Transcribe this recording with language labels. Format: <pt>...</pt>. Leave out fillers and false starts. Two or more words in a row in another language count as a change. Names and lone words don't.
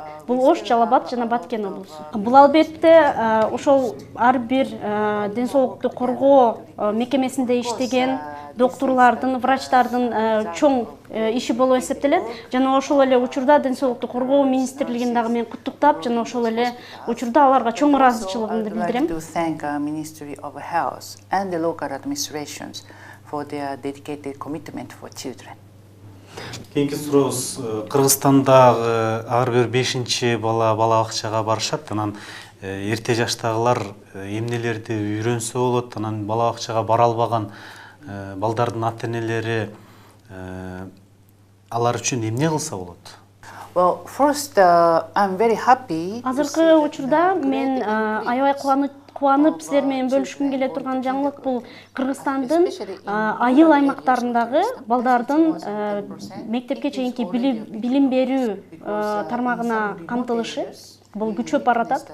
<ky>Бул Ош, Жалалабад жана Баткен облусу. Бул албетте ошол ар бир ден соолукту коргоо мекемесинде иштеген докторлордун, врачтардын чоң иши болуп эсептелет. Жана ошол эле учурда ден соолукту коргоо министрлигин дагы мен куттуктап, жана ошол эле учурда аларга чоң ыраазычылыгымды билдирем.</ky> <en>Ministry of Health and the local administrations for their dedicated commitment for children.</en> <ky>Кийинки сурообуз, Кыргызстандагы ар бир 5-чи бала бакчага барышат, анан эрте жаштагылар эмнелерди үйрөнсө болот, анан бала бакчага бара албаган балдардын ата-энелери алар үчүн эмне кылса болот?</ky> <en>Well, first, I'm very happy.</en> <ky>Азыркы учурда мен аябай кубанып силер менен бөлүшкүм келе турган жаңылык бул Кыргызстандын айыл аймактарындагы балдардын мектепке чейинки билим берүү тармагына камтылышы бул күчөп баратат.</ky>